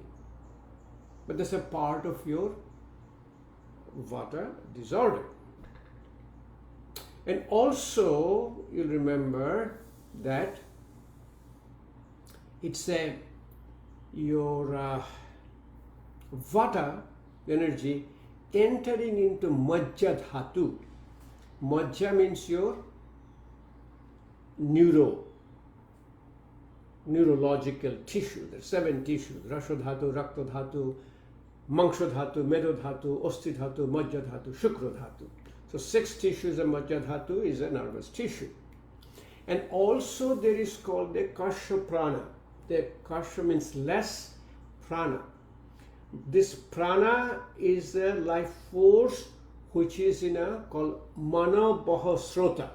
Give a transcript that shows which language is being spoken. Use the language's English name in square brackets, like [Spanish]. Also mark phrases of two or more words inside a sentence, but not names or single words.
[English] But that's a part of your vata disorder. And also you'll remember that it's your vata energy entering into [Sanskrit] majja dhatu. [English] Majja means your neurological tissue. There's 7 tissues: [Sanskrit] rasha dhatu, rakta dhatu, mangsha dhatu, medo dhatu, osti dhatu, majja dhatu, shukra dhatu. [English] So 6 tissues of [Sanskrit] majja dhatu [English] is a nervous tissue. And also there is called the [Sanskrit] kasha prana. [English] The kasha means less, prana. This prana is a life force which is called [Sanskrit] mana baha srota.